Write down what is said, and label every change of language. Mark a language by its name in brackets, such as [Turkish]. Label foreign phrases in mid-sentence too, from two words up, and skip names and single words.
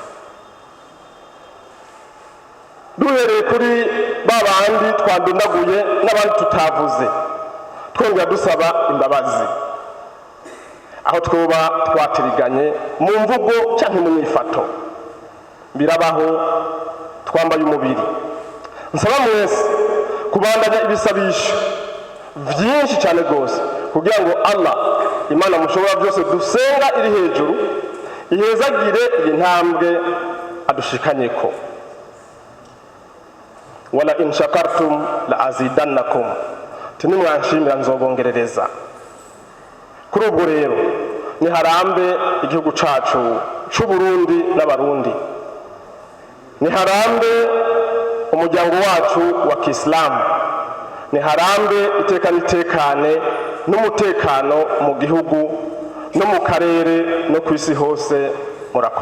[Rundi] duhereye kuri babandi twandundaguye n'abandi tutavuze, twongera dusaba imbabazi aho twoba twatiriganye mu mvugo cyangwa mu myifato, birabaho, twambaye umubiri. Nsaba mwese kubandanya ibisabisho byinshi cyane rwose kugira ngo Allah Imana mushobora byose dusenga iri hejuru ihezagire iyi ntambwe adushikanyeko. [Arabic] ولئن شكرتم لأزيدنكم, [Rundi] nimwanshimira nzobongerereza. Kuri ubwo rero ni harambe igihugu cacu c'u Burundi n'abarundi, ni harambe umuryango wacu wa Kisilamu, ni harambe iteka nitekane n'umutekano mu gihugu no mu karere no ku isi hose.